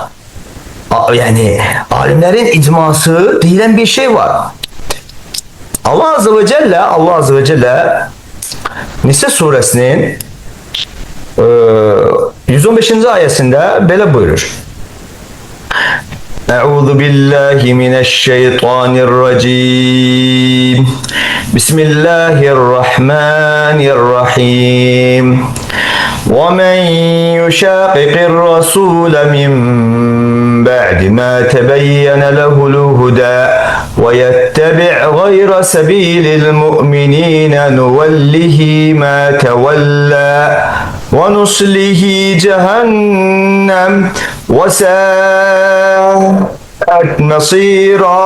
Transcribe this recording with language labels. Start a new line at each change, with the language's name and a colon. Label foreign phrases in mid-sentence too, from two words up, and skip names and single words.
Turkish: Yani alimlerin icması deyilen bir şey var.
Arabic: الله عز وجل
Turkish: Nisa suresinin 115. ayetinde böyle buyurur.
Arabic: أعوذ بالله من الشيطان الرجيم. بسم الله الرحمن الرحيم. وَمَنْ يُشَاقِقِ الرَّسُولَ مِنْ بَعْدِ مَا تَبَيَّنَ لَهُ الْهُدَى وَيَتَّبِعْ غَيْرَ سَبِيلِ الْمُؤْمِنِينَ نُوَلِّهِ مَا تَوَلَّى وَنُصْلِهِ جَهَنَّمَ وَسَاءَتْ مَصِيرًا.